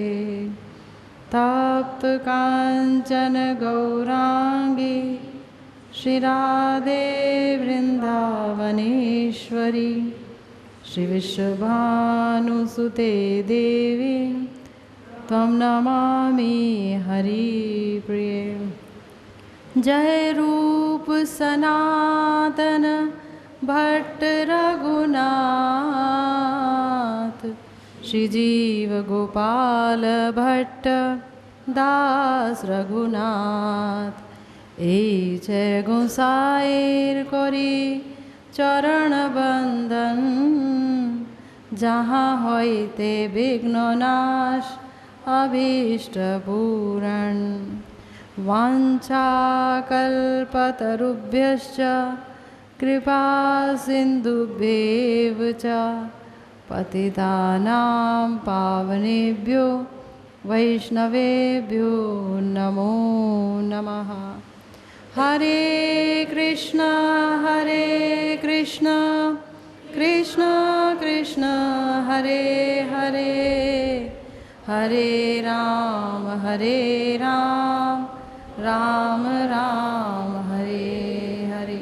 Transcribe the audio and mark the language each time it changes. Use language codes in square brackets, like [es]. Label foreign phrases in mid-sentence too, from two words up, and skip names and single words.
[sa] तप्त कांचन गौरांगी श्रीराधे वृंदावनेश्वरी श्री विश्वभानुसुते देवी त्वं नमामि हरिप्रिये। [bn] जय रूप सनातन भट्ट रघुनाथ श्री जीव गोपाल भट्ट दास रघुनाथ এই যে গোসাইর করি চরণ বন্দন যাহা হইতে বিঘ্ন নাশ অভীষ্ট পূরণ [sa] वाञ्छाकल्पतरुभ्यश्च कृपा सिन्धुभ्येव च पतितानां पावनेभ्यो वैष्णवेभ्यो नमो नमः। हरे कृष्ण कृष्ण कृष्ण हरे हरे हरे राम राम राम हरे हरे।